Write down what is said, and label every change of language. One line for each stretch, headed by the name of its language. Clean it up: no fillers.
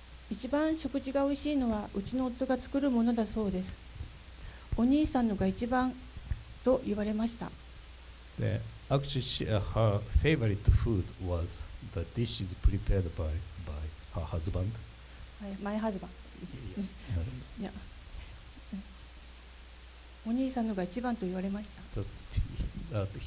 Japanese: 一番食事が美味しいのはうちの夫が作るものだそうです。お兄さんのが一番と言われました。
English: Actually, her favorite food was the dishes prepared by her husband. My husband. Yeah.
Japanese: いや、お兄さんのが一番と言われました。